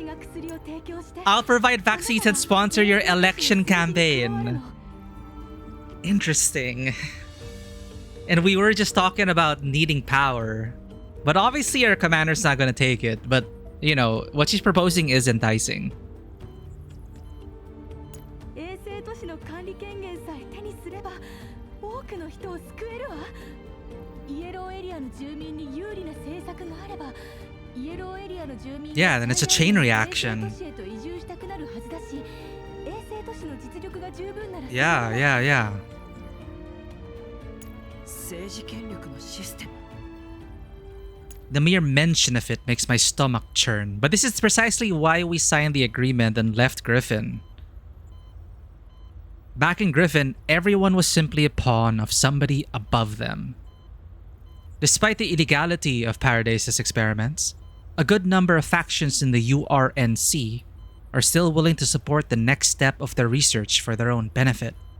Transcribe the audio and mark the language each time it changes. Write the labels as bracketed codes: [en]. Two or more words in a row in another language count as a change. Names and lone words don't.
[en] I'll provide vaccines and sponsor your election campaign. Interesting. And we were just talking about needing power. But obviously our commander's not gonna take it. But, you know, what she's proposing is enticing. [ja] 衛星都市の管理権限さえ手にすれば多くの人を救えるわ。イエローエリアの住民に有利な政策があれば、イエローエリアの住民 [en] Yeah, then it's a chain reaction. [ja] 衛星都市へと移住したくなるはずだし、衛星都市の実力が十分なら [en] Yeah. [ja] 政治権力のシステム。 [en] The mere mention of it makes my stomach churn. But this is precisely why we signed the agreement and left Griffin. Back in Griffin, everyone was simply a pawn of somebody above them. Despite the illegality of Paradise's experiments, a good number of factions in the URNC are still willing to support the next step of their research for their own benefit.